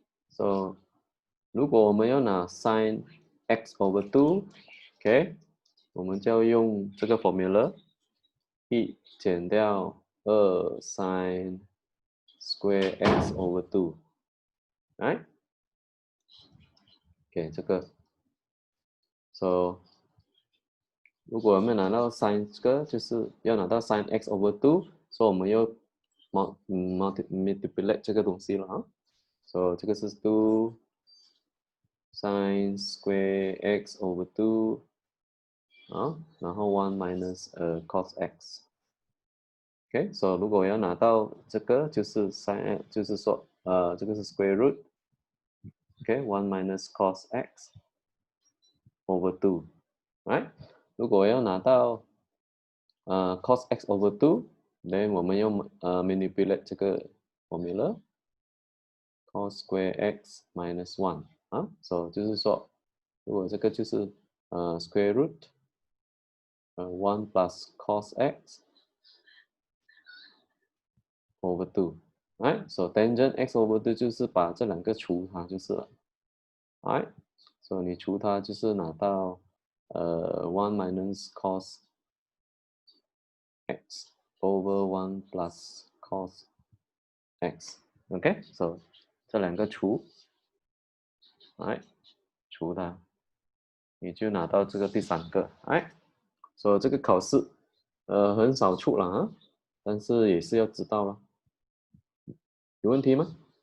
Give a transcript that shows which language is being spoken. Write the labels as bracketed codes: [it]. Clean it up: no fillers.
[en] So 如果我们要拿 sin x over 2，OK？ [zh] 我们就要用这个 formula， [en] 1减掉2 sin square x over 2，right？ [zh] OK， 这个 ，so 如果我们拿到 sin 这个，就是要拿到 sin x over 2， 所以我们要multiply 这个东西了啊。 So 这个是2 sin square x over 2啊，然后1 minus cos x。OK，so 如果我要拿到这个就是 sin， 就是说这个是 square root。 [en] OK，1 minus cos x over 2，right？ [zh] 如果我要拿到cos x over 2，then 我们要manipulate 这个 formula。cos square x minus 1啊，so 就是说如果这个就是square root 1 plus cos x over 2。 [en] Right, so tangent x over 2 [zh] 就是把这两个除它就是了。 [en] Right, so [zh] 你除它就是拿到 [en] 1 minus cos x over 1 plus cos x。 [zh] OK， so 这两个除，来除它，你就拿到这个第三个。哎，所以这个考试很少出了啊，但是也是要知道了。有问题吗？